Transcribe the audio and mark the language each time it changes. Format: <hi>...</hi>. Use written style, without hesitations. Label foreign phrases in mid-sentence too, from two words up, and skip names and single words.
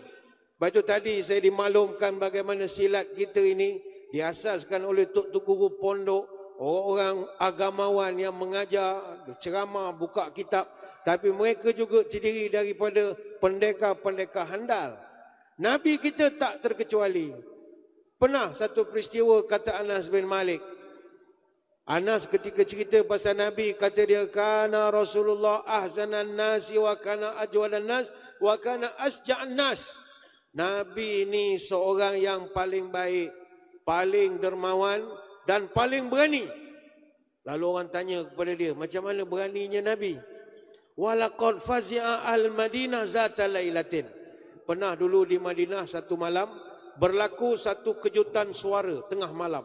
<ms>Baca tadi saya dimaklumkan bagaimana silat kita ini diasaskan oleh tok-tok guru pondok, orang-orang agamawan yang mengajar, ceramah, buka kitab. Tapi mereka juga terdiri daripada pendekar-pendekar handal. Nabi kita tak terkecuali. Pernah satu peristiwa, kata Anas bin Malik. Anas ketika cerita pasal Nabi, kata dia,</ms> <ar>كان رسول الله أحسن الناس وكان أجود الناس وكان أشجع الناس.</ar> <ms>Nabi ini seorang yang paling baik, paling dermawan dan paling berani. Lalu orang tanya kepada dia, macam mana beraninya Nabi?</ms> <ar>ولقد فزع المدينة ذات ليلة.</ar> <ms>Pernah dulu di Madinah satu malam berlaku satu kejutan suara tengah malam.</ms>